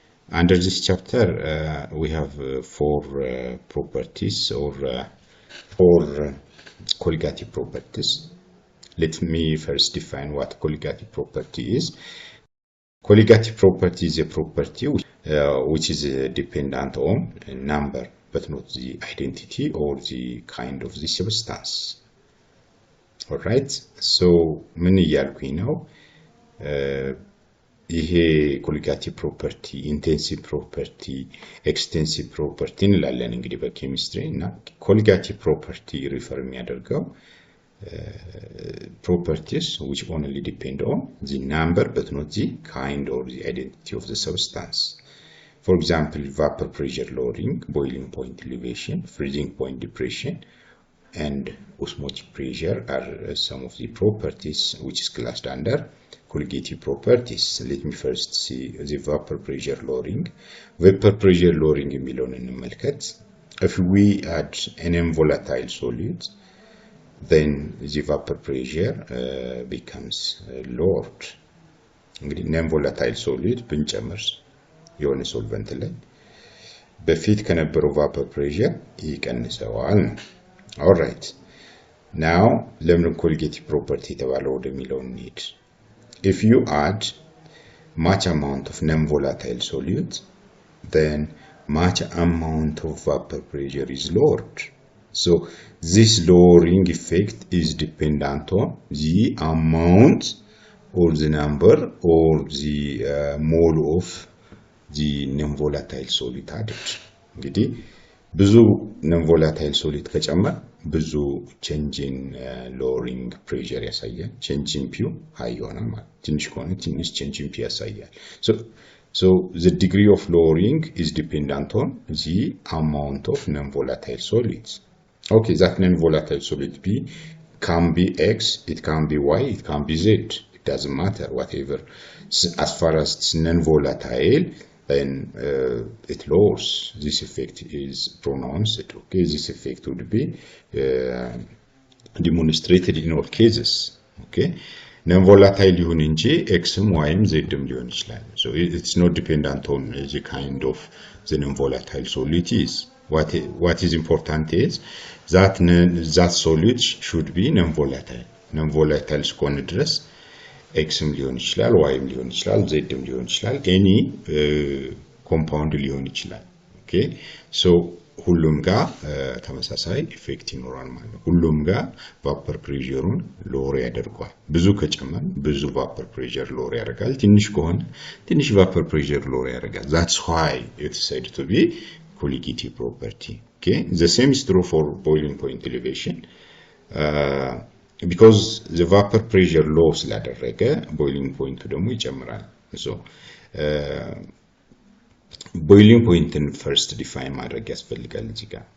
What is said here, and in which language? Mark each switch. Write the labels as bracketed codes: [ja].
[en] Under this chapter, we have four properties or four colligative properties. Let me first define what colligative property is. Colligative property is a property which is dependent on a number, but not the identity or the kind of the substance. Alright, so [am] ምን እያልኩኝ ነው? [en] ይሄ colligative property, intensive property, extensive property እንላለን [am] እንግዲህ በኬሚስትሪ እና [en] colligative property refer የሚያደርገው properties which only depend on the number but not the kind or the identity of the substance. For example, vapor pressure lowering, boiling point elevation, freezing point depression, and osmotic pressure are some of the properties which is classed under colligative properties. Let me first see the vapor pressure lowering. Vapor pressure lowering [am] የሚለውን እንመልከት. [en] If we add an non-volatile solid, then the vapor pressure becomes lowered. [am] እንግዲህ non-volatile solid ብንጨምር የሆነ solvent ላይ በፊት ከነበረው vapor pressure ይቀንሰዋል። [en] Alright, now [am] ለምን colligative property የተባለው ወደሚለው እንሂድ. [en] If you add much amount of non-volatile solute, then much amount of vapor pressure is lowered. So this lowering effect is dependent on the amount or the number or the mole of the non-volatile solute added. [am] እንግዲህ ብዙ [en] non-volatile solute ከጨመር ብዙ change in lowering pressure ያሳያል. change in P high [am] ይሆናል ማለት ትንሽ ከሆነ ትንሽ [en] change in P ያሳያል. So the degree of lowering is dependent on the amount of non-volatile solids. Okay, that non-volatile solid B can be X, it can be Y, it can be Z. It doesn't matter, whatever. As far as it's non-volatile, then it lowers. This effect is pronounced. Okay, this effect would be demonstrated in all cases. [am] Okay, non-volatile ይሁን እንጂ Xም Yም Zም ሊሆን ይችላል. [en] So it's not dependent on the kind of the non-volatile solid is. What is important is that solid should be non-volatile. [am] Non-volatile እስከሆነ ድረስ Xም ሊሆን ይችላል, Yም ሊሆን ይችላል, Zም ሊሆን ይችላል, [en] any compound [am] ሊሆን ይችላል. Okay, so ሁሉም ጋር ተመሳሳይ ኢፌክት ይኖራል ማለት ነው. ሁሉም ጋር vapor pressure-ን lower ያደርጋል. ብዙ ከጨመን ብዙ vapor pressure lower ያደርጋል. ትንሽ ከሆነ ትንሽ vapor pressure lower ያደርጋል. [en] That's why it's said to be colligative property. Okay, the same is true for boiling point elevation. Because the vapor pressure low [am] ስላደረገ [en] boiling point [am] ደግሞ ይጨምራል. [en] So boiling point first define [am] ማድረግ ያስፈልጋል እዚህ ጋር.